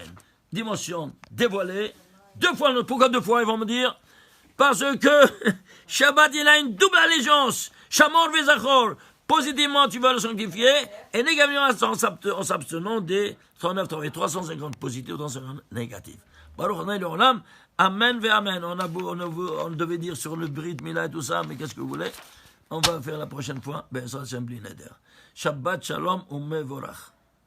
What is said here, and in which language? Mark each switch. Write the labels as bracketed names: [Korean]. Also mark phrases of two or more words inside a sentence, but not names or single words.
[French] Dimension dévoilée. 2 fois, pourquoi 2 fois, ils vont me dire? Parce que Shabbat, il a une double allégeance. [Hebrew] שמור וזכור. [French] Positivement, tu vas le sanctifier. Et négativement, en s'abstenant des 350 positifs ou 350 négatifs. [Hebrew] ברוך אדוני לעולם. אמן, אמן. [French] On devait dire sur le [Hebrew] ברית מילה [French] et tout ça, mais qu'est-ce que vous voulez? On va faire la prochaine fois. Ben, ça, c'est un [Hebrew] בלי נדר. שבת שלום ומבורך.